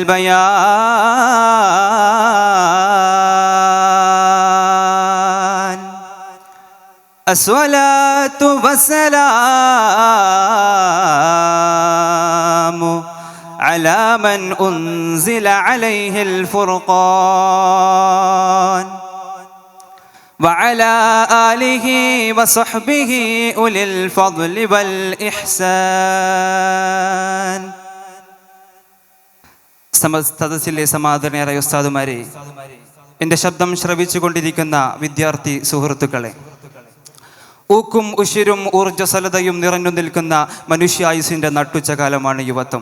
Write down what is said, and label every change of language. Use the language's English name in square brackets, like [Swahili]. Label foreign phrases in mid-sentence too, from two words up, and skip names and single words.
[Arabic] البيان الصلاة والسلام على من أنزل عليه الفرقان وعلى آله وصحبه أولي الفضل والإحسان. [Malayalam] സദസ്സിലെ സമാദരണീയരായ ഉസ്താദുമാരെ, എൻ്റെ ശബ്ദം ശ്രവിച്ചുകൊണ്ടിരിക്കുന്ന വിദ്യാർത്ഥി സുഹൃത്തുക്കളെ, ഊക്കും ഉശിരും ഊർജ്ജസ്വലതയും നിറഞ്ഞു നിൽക്കുന്ന മനുഷ്യായുസിൻ്റെ നട്ടുച്ച കാലമാണ് യുവത്വം.